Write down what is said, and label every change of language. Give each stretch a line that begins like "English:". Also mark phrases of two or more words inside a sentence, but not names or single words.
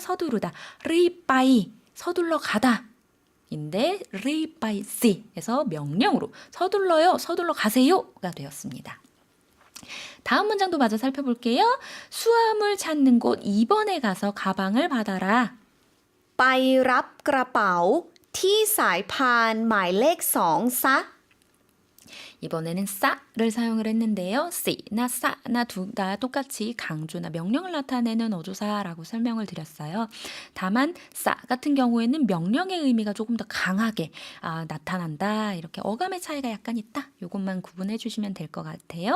Korean: 서두르다. 리빠이 서둘러 가다. 인데 리바이시 해서 명령으로 서둘러요, 서둘러 가세요가 되었습니다. 다음 문장도 마저 살펴볼게요. 수화물 찾는 곳 2번에 가서 가방을 받아라.
Thai: ไปรับกระเป๋าที่สายพานหมายเลข2ซะ
Korean: 이번에는 싸를 사용을 했는데요. 씨나 싸나 둘 다 똑같이 강조나 명령을 나타내는 어조사라고 설명을 드렸어요. 다만 싸 같은 경우에는 명령의 의미가 조금 더 강하게 나타난다. 이렇게 어감의 차이가 약간 있다. 이것만 구분해 주시면 될 것 같아요.